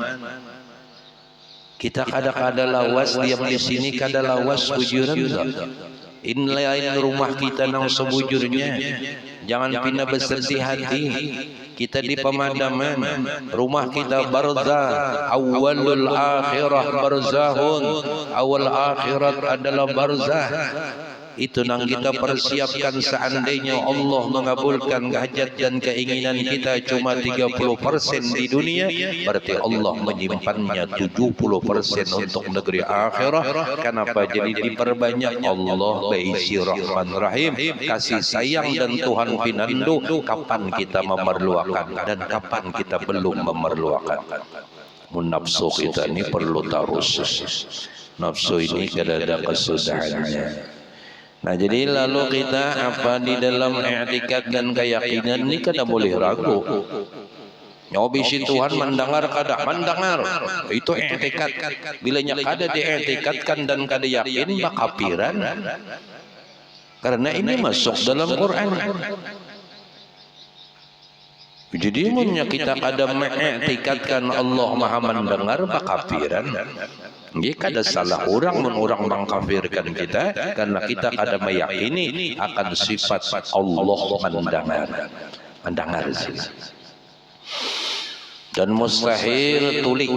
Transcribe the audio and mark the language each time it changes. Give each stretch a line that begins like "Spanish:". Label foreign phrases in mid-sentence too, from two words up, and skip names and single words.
Banjar: Kita kada lawas diam di sini, kada lawas bujuran. Ini lain rumah kita nang sebujurnya.
Indonesian: Jangan pindah bersedih hati. Kita di pemadaman, rumah kita barzah,
Arabic: أول الآخرة برزخ,
Indonesian: awal akhirat adalah barzah. Itu nang kita persiapkan seandainya Allah mengabulkan hajat dan keinginan kita cuma 30% di dunia, berarti Allah menyimpannya 70% untuk negeri akhirat. Kenapa? Jadi diperbanyak.
Banjar: Allah baisi Rahman Rahim, kasih sayang dan Tuhan pinandu kapan kita memerlukan dan kapan kita belum memerlukan.
Indonesian: Nafsu kita ini perlu terus. Nafsu ini kada kesudahannya.
Banjar: Nah, jadi lalu kita apa di dalam i'tikad dan keyakinan ini kada boleh ragu. Nyobisi Tuhan mendengar kada mendengar.
Indonesian: Itu i'tikad.
Banjar: Bila nya kada di'tikadkan dan kada yakin bakapiran.
Indonesian: Karena ini masuk dalam Quran.
Banjar: Jadi munnya kita kada mengiktikadkan Allah Maha mendengar bakapiran.
Indonesian: Jika ada salah orang mengkafirkan kita karena kita kada meyakini akan sifat Allah mendengar sini. Dan mustahil tulik.